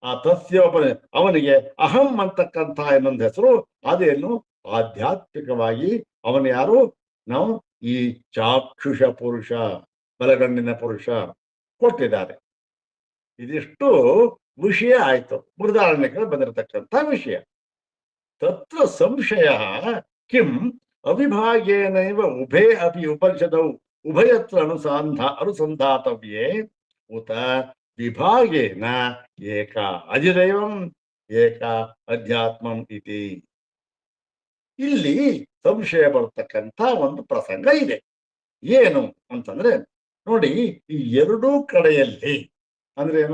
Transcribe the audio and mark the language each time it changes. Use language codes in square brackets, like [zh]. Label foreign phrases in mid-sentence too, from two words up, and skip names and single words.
[kn] ಆ ತಸ್ಯೋಪನ ಅವನಿಗೆ ಅಹಂ ಅಂತಕ್ಕಂಥ ಇನ್ನೊಂದು ಹೆಸರು. ಅದೇನು ಆಧ್ಯಾತ್ಮಿಕವಾಗಿ ಅವನು ಯಾರು? ನಾವು ಈ ಚಾಕ್ಷುಷ ಪುರುಷ, ಬಲಗಣ್ಣಿನ ಪುರುಷ ಕೊಟ್ಟಿದ್ದಾರೆ. ಇದಿಷ್ಟು ವಿಷಯ ಆಯ್ತು, ಬೃಹದಾರಣ್ಯಕದಲ್ಲಿ ಬಂದಿರತಕ್ಕಂಥ ವಿಷಯ. [sa] ತತ್ರ ಸಂಶಯ ಕಿಂ ಅವಿಭಾಗೇನೈವ ಉಭೇ ಅಪಿ ಉಪನಿಷದೌ ಉಭಯತ್ರ ಅನುಸಂಧಾತವ್ಯೇ ಉತ ವಿಭಾಗೇನ ಏಕ ಅಧಿದೈವಂ ಏಕ ಅಧ್ಯಾತ್ಮಂ ಇತಿ. [kn] ಇಲ್ಲಿ ಸಂಶಯ ಬರತಕ್ಕಂಥ ಒಂದು ಪ್ರಸಂಗ ಇದೆ. ಏನು ಅಂತಂದ್ರೆ ನೋಡಿ, ಈ ಎರಡೂ ಕಡೆಯಲ್ಲಿ ಅಂದ್ರೇನು?